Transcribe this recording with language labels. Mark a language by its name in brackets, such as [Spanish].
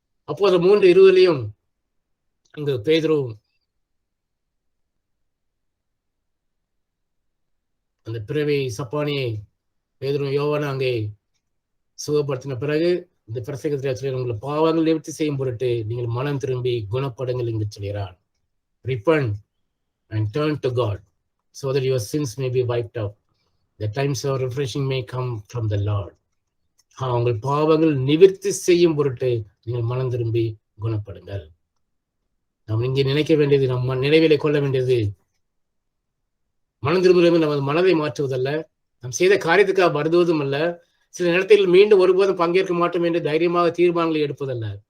[Tamil] அப்போது 3:20 அங்கு பேதுருவும் அந்த பிறவி சப்பானியை பேதுருவும் யோவானும் அங்கே சுகப்படுத்தின பிறகு இந்த பிரசங்கத்தில் உங்களை பாவங்கள் நிவர்த்தி செய்யும் பொருட்டு நீங்கள் மனம் திரும்பி குணப்படுங்கள் என்று சொல்கிறார். [English] Repent and turn to God so that your sins may be wiped out. The times of refreshing may come from the Lord. [Tamil] உங்கள் பாவங்கள் நிவர்த்தி செய்யும் பொருட்டு நீங்கள் மனம் திரும்பி குணப்படுங்கள். நாம் இங்கே நினைக்க வேண்டியது, நம்ம நினைவிலே கொள்ள வேண்டியது, மனம் திரும்புவது நமது மனதை மாற்றுவதல்ல, நாம் செய்த காரியத்துக்காக வருதுவதும் அல்ல, சில நேரத்தில் மீண்டும் ஒருபோதும் பங்கேற்க மாட்டோம் என்று தைரியமாக தீர்மானங்களை எடுப்பதல்ல.